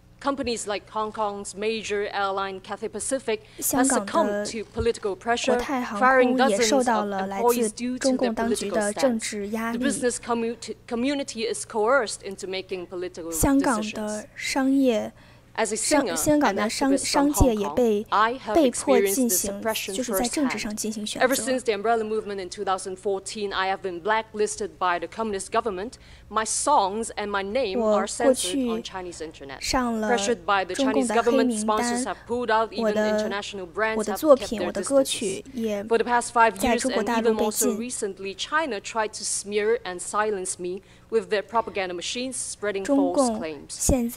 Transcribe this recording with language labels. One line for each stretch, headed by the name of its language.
English: Companies like Hong Kong's major airline Cathay Pacific has succumbed to political pressure, firing dozens of employees due to their political stance. The business community is coerced into making political decisions. As a singer
Chinese: 香港的商界也被迫进行，就是在政治上进行选择。
English: Ever since the umbrella movement in 2014, I have been blacklisted by the communist government. My songs and my name are censored on Chinese internet. Pressured by the Chinese government, sponsors have pulled out. Even international brands have kept their distance. For the past 5 years and even more so recently, China tried to smear and silence me with their propaganda machines spreading false claims.